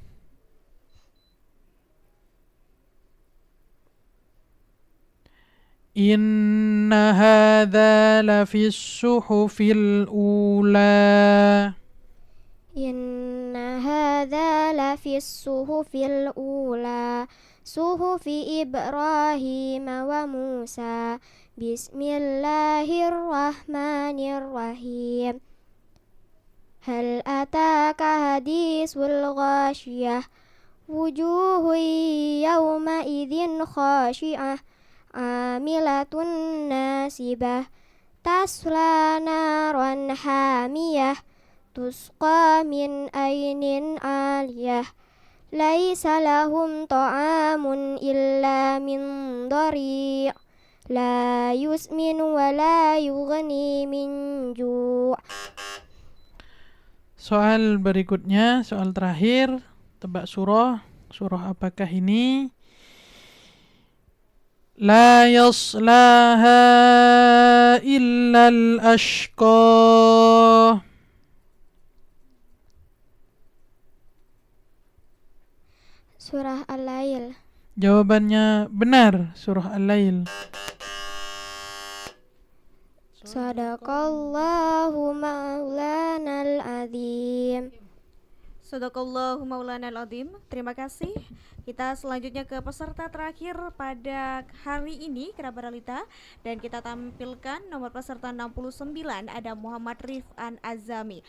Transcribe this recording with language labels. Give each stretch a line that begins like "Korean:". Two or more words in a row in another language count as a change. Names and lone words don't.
Arabic: إن هذا لفي الصحف الأولى. إن هذا لفي الصحف الأولى. صحف إبراهيم وموسى. بسم الله الرحمن الرحيم. هل أتاك حديث الغاشية. وجوه يومئذ خاشعة. عاملة ناصبة. تصلى نارا حامية. تسقى من عين عالية. ليس لهم طعام إلا من ضريع'. لا يسمن ولا يغني من جوع'.
Indonesian: Soal berikutnya, soal terakhir, tebak surah. Surah apakah ini?
Arabic: لا يصلاها إلا الأشقى.
Indonesian: Surah Al-Lail. Jawabannya benar, surah Al-Lail.
Arabic: صدق الله مولانا العظيم. صدق الله مولانا العظيم.
Indonesian: Terima kasih. Kita selanjutnya ke peserta terakhir pada hari ini, kerabat realita, dan kita tampilkan nomor peserta 69, ada Muhammad Rifan Azami.